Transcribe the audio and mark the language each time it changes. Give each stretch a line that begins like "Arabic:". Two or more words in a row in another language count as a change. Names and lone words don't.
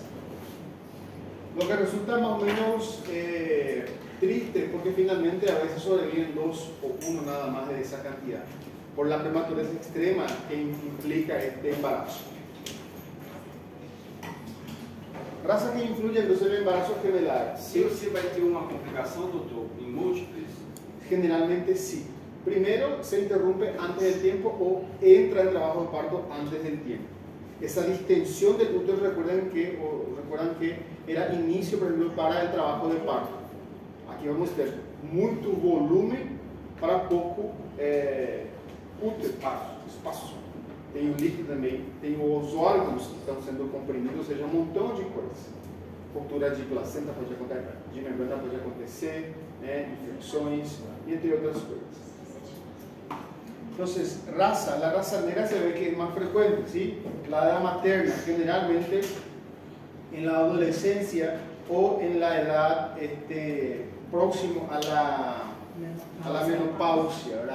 Spanish: Lo que resulta más o menos triste, porque finalmente a veces sobreviven 2 o 1 nada más de esa cantidad, por la prematurez extrema que implica este embarazo. Raça que influye entonces en el embarazo gemelar.
Portuguese: Se você vai ter uma complicação, doutor, em múltiples?
Spanish: Generalmente sí. Primero se interrumpe antes del tiempo o entra el trabajo de parto antes del tiempo. Esa distensión del útero, recuerdan que era inicio, por ejemplo, para el trabajo de parto. Aquí vamos a tener mucho volumen para poco útero.
Portuguese: espaço. Tem o líquido também, tem os órgãos que estão sendo comprimidos, ou seja, um montão de coisas. Ruptura de placenta pode acontecer, de membrana pode acontecer, né, infecções, entre outras coisas.
Spanish: Entonces, la raza negra se ve que es más frecuente, ¿sí? La edad materna, generalmente en la adolescencia o en la edad próximo a la menopausia, ¿verdad?